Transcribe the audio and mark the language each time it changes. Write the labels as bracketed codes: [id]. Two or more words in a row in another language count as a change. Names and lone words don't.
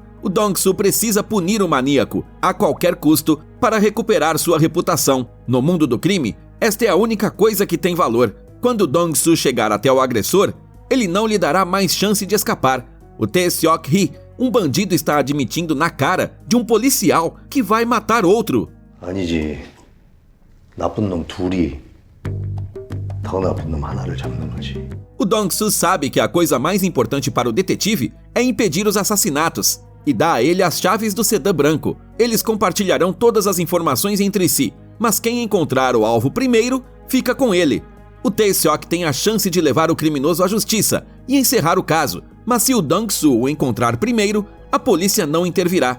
[pt] O Dong-Soo precisa punir o maníaco a qualquer custo para recuperar sua reputação. No mundo do crime, esta é a única coisa que tem valor. Quando Dong-Soo chegar até o agressor, ele não lhe dará mais chance de escapar. O Tae-seok-hee, um bandido, está admitindo na cara de um policial que vai matar outro. [ko] 아니지. 나쁜 놈 둘이 더 나쁜 놈 하나를 잡는 거지. [pt] O Dong-Soo sabe que a coisa mais importante para o detetive é impedir os assassinatos e dá a ele as chaves do sedã branco. Eles compartilharão todas as informações entre si, mas quem encontrar o alvo primeiro fica com ele. O Tae-seok tem a chance de levar o criminoso à justiça e encerrar o caso, mas se o Dong-Soo o encontrar primeiro, a polícia não intervirá.